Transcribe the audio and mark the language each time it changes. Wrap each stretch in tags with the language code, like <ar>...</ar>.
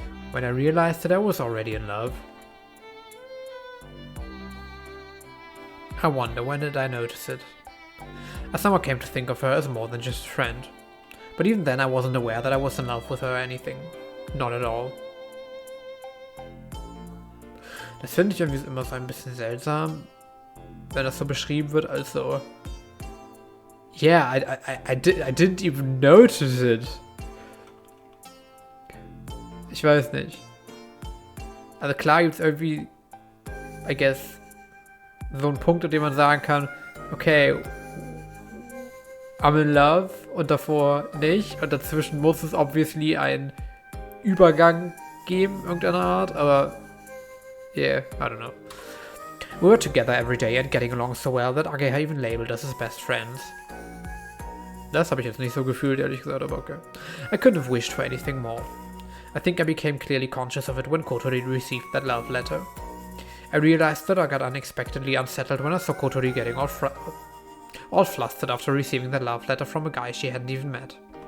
<en>When I realized that I was already in love. I wonder, when did I notice it? I somehow came to think of her as more than just a friend. But even then I wasn't aware that I was in love with her or anything. Not at all.</en> <de>Das finde ich irgendwie immer so ein bisschen seltsam, wenn das so beschrieben wird als so.</de> <en>Yeah, I didn't even notice it.</en> <de>Ich weiß nicht. Also klar gibt es irgendwie,</de> <en>I guess,</en> <de>so einen Punkt, an dem man sagen kann, okay,</de> <en>I'm in love</en> <de>und davor nicht und dazwischen muss es obviously einen Übergang geben, irgendeiner Art, aber</de> <en>yeah, I don't know. We were together every day and getting along so well that Ageha even labeled us as best friends.</en> <de>Das habe ich jetzt nicht so gefühlt, ehrlich gesagt, aber okay.</de> <en>I couldn't have wished for anything more. I think I became clearly conscious of it when Kotori received that love letter. I realized that I got unexpectedly unsettled when I saw Kotori getting all flustered after receiving that love letter from a guy she hadn't even met.</en>